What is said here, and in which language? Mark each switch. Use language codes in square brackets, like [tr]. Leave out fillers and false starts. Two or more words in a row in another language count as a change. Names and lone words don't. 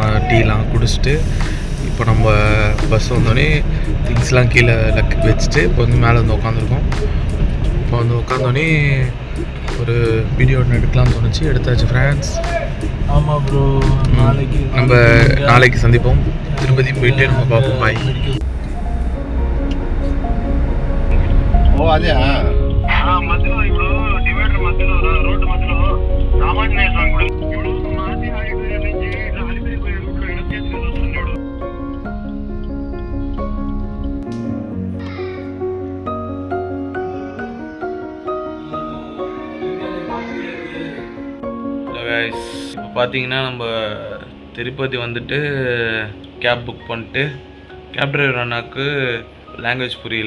[ta] டீலாம் குடிச்சிட்டு இப்போ நம்ம பஸ் வந்தோடனே திங்ஸ்லாம் கீழே வச்சுட்டு இப்போ வந்து மேலே வந்து உட்காந்துருக்கோம். இப்போ வந்து உட்காந்தோடனே ஒரு வீடியோ ஒன்று எடுக்கலாம்னு தோணுச்சு, எடுத்தாச்சு ஃப்ரெண்ட்ஸ். ஆமாம் ப்ரோ, நம்ம நாளைக்கு சந்திப்போம். திருப்பதி போயிட்டு நம்ம பார்ப்போம். பாய். [te] అదే మధ్యలో ఇప్పుడు డివైడర్ మధ్యలో రోడ్డు మధ్యలో రామాంజనేయ స్వామి గుడి ఇప్పుడు మాది ఆడిటోరియం నుంచి అలిపిరి పోయే రూట్లో ఎడమ చేతికి వస్తున్నాడు. [ta] இப்போ பார்த்தீங்கன்னா நம்ம திருப்பதி வந்துட்டு கேப் புக் பண்ணிட்டு கேப் டிரைவர் அண்ணாவுக்கு லாங்குவேஜ் புரியல.